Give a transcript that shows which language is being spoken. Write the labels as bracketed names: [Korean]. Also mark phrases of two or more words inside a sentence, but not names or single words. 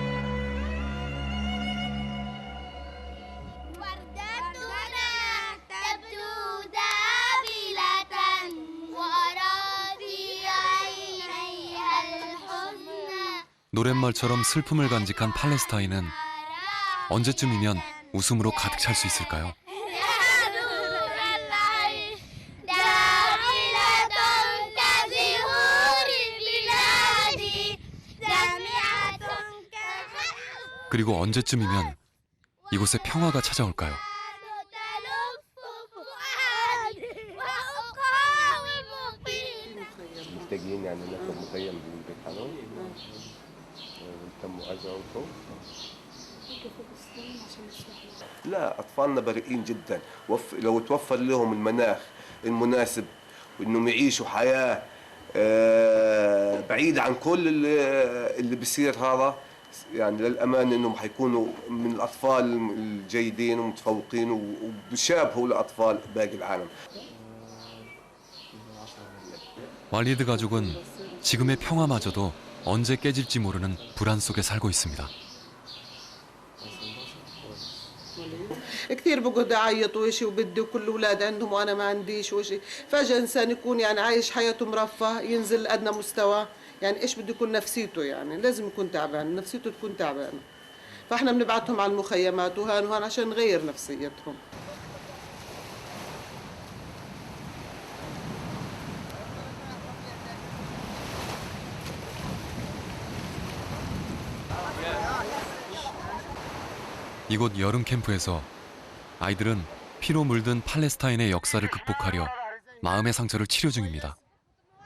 [Korean] 노랫말처럼 슬픔을 간직한 팔레스타인은 언제쯤이면 웃음으로 가득 찰 수 있을까요? 그리고 언제쯤이면 이곳에 평화가 찾아올까요? [Arabic] محتاجين يعني ناخد مخيم بالبيت حقهم ونتم أجرهم. لا أطفالنا بريئين جدا، لو توفر لهم المناخ المناسب وإنهم يعيشوا حياة بعيدة عن كل اللي بيصير هذا، يعني للأمان إنهم حيكونوا من الأطفال الجيدين ومتفوقين وبيشابهوا لأطفال باقي العالم. [Korean] 말리드 가족은 지금의 평화마저도 언제 깨질지 모르는 불안 속에 살고 있습니다. [Arabic] كثير بقعد اعيط وشي وبدي وكل الاولاد عندهم وانا ما عنديش وشي، فجاه انسان يكون يعني عايش حياته مرفه ينزل لادنى مستوى، يعني ايش بده يكون نفسيته، يعني لازم يكون تعبان، نفسيته تكون تعبانه، فاحنا بنبعتهم على المخيمات وهان وهان عشان نغير نفسيتهم. [Korean] 이곳 여름 캠프에서 아이들은 피로 물든 팔레스타인의 역사를 극복하려 마음의 상처를 치료 중입니다.